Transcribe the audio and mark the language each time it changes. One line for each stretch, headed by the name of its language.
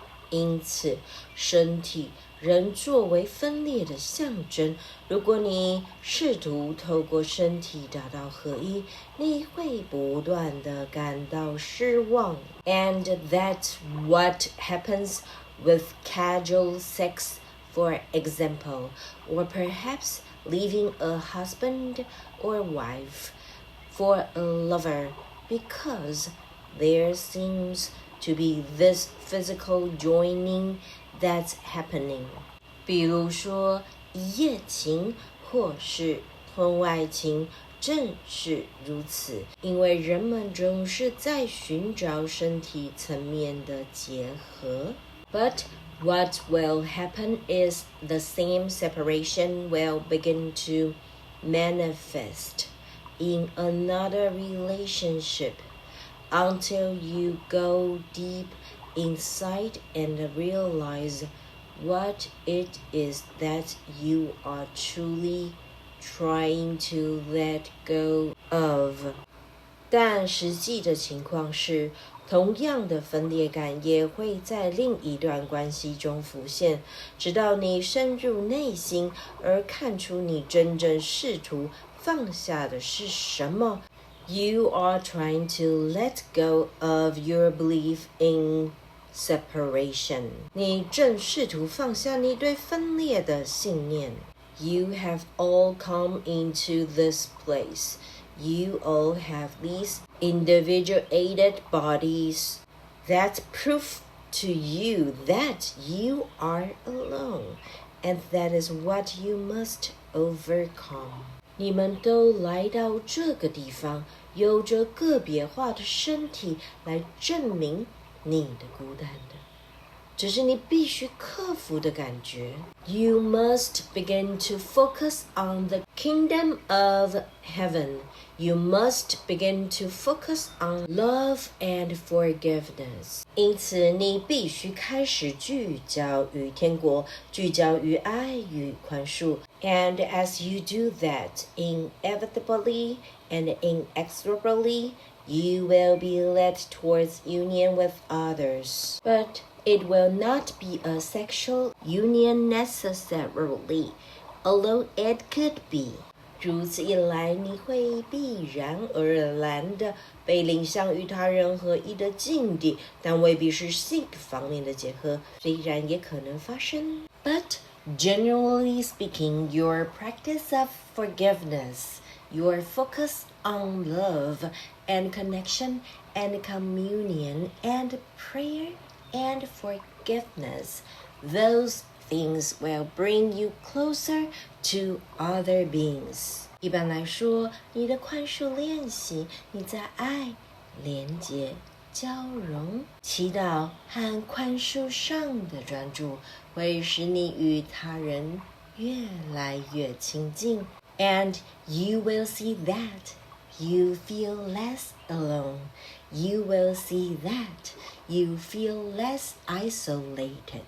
Chinese: 因此，身体仍作为分裂的象征。如果你试图透过身体达到合一，你会不断地感到失望。
English: And that's what happens with casual sex, for example, or perhaps leaving a husband or wife for a lover, because there seems to be this physical joining that's happening.
Chinese: 比如说一夜情或是婚外情，正是如此，因为人们总是在寻找身体层面的结合。
English: But what will happen is the same separation will begin to manifest in another relationship until you go deep inside and realize what it is that you are truly trying to let go of.
Chinese: 但实际的情况是，同样的分裂感也会在另一段关系中浮现，直到你深入内心而看出你真正试图放下的是什么。
English: You are trying to let go of your belief in separation.
Chinese: 你正試圖放下你對分裂的信念。
English: You have all come into this place. You all have these individuated bodies. That's proof to you that you are alone, and that is what you must overcome.
Chinese: 你们都来到这个地方，有着个别化的身体来证明你的孤单的。这是你必须克服的感觉。
English: You must begin to focus on the kingdom of heaven. You must begin to focus on love and forgiveness.
Chinese: 因此，你必须开始聚焦于天国，聚焦于爱与宽恕。
English: And as you do that, inevitably and inexorably, you will be led towards union with others. But it will not be a sexual union necessarily, although it could be.
Chinese: 如此一来，你会必然而然地被领向与他人合一的境地，但未必是性方面的结合，虽然也可能发生。
English: But generally speaking, your practice of forgiveness, your focus on love and connection and communion and prayer and forgiveness, those things will bring you closer to other beings.
Chinese: 一般来说，你的宽恕练习，你在爱、连结、交融、祈祷和宽恕上的专注，会使你与他人越来越亲近。
English: And you will see that you feel less alone. You will see that you feel less isolated.